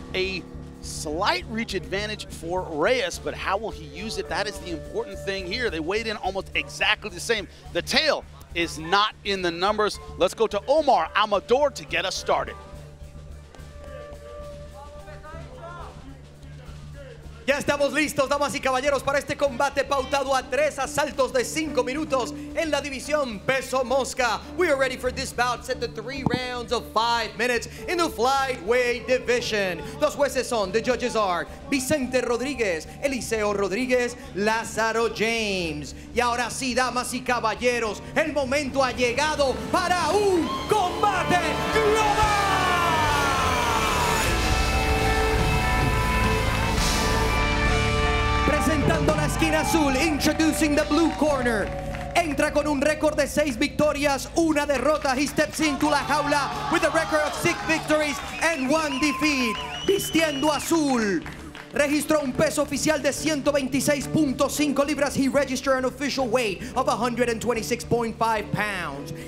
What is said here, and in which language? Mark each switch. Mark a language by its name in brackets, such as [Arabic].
[English] A slight reach advantage for Reyes, but how will he use it? That is the important thing here. They weighed in almost exactly the same. The tail is not in the numbers. Let's go to Omar Amador to get us started. [Spanish] Ya estamos listos, damas y caballeros, para este combate pautado a 3 asaltos de 5 minutos en la división peso mosca. [English] We are ready for this bout, set to 3 rounds of 5 minutes in the flyweight division. [Spanish] Los jueces son, [English] the judges are [Spanish] Vicente Rodríguez, Eliseo Rodríguez, Lázaro James. Y ahora sí, damas y caballeros, el momento ha llegado para un combate global. Presentando la esquina azul, [English] introducing the blue corner. [Spanish] Entra con un récord de 6 victorias, 1 derrota. [English] He steps into [Spanish] la jaula [English] with a record of 6 victories and 1 defeat. [Spanish] Vistiendo azul, registró un peso oficial de 126.5 libras. [English] He registered an official weight of 126.5 pounds.